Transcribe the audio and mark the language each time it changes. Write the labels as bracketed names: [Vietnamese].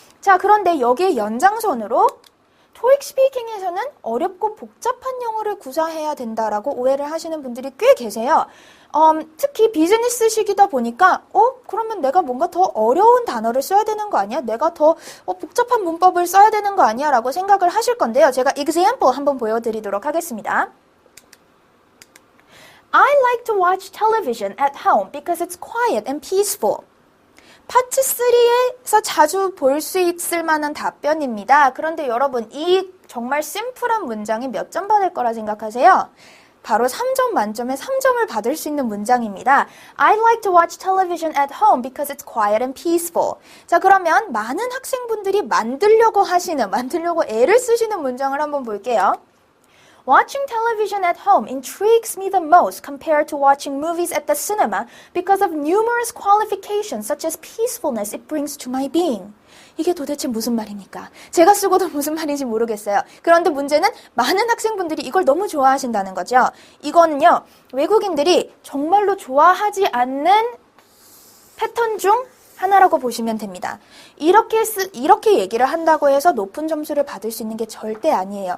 [Korean] 자, 그런데 여기에 연장선으로 토익 스피킹에서는 어렵고 복잡한 영어를 구사해야 된다라고 오해를 하시는 분들이 꽤 계세요. 특히 비즈니스식이다 보니까 그러면 내가 뭔가 더 어려운 단어를 써야 되는 거 아니야? 내가 더 복잡한 문법을 써야 되는 거 아니야? 라고 생각을 하실 건데요. 제가 example 한번 보여드리도록 하겠습니다. [English] I like to watch television at home because it's quiet and peaceful. [Korean] 파트 3에서 자주 볼 수 있을 만한 답변입니다. 그런데 여러분, 이 정말 심플한 문장이 몇 점 받을 거라 생각하세요? 바로 3점 만점에 3점을 받을 수 있는 문장입니다. [English] I like to watch television at home because it's quiet and peaceful. [Korean] 자, 그러면 많은 학생분들이 만들려고 애를 쓰시는 문장을 한번 볼게요. [English] Watching television at home intrigues me the most compared to watching movies at the cinema because of numerous qualifications such as peacefulness it brings to my being. [Korean] 이게 도대체 무슨 말입니까? 제가 쓰고도 무슨 말인지 모르겠어요. 그런데 문제는 많은 학생분들이 이걸 너무 좋아하신다는 거죠. 이거는요, 외국인들이 정말로 좋아하지 않는 패턴 중 하나라고 보시면 됩니다. 이렇게 얘기를 한다고 해서 높은 점수를 받을 수 있는 게 절대 아니에요.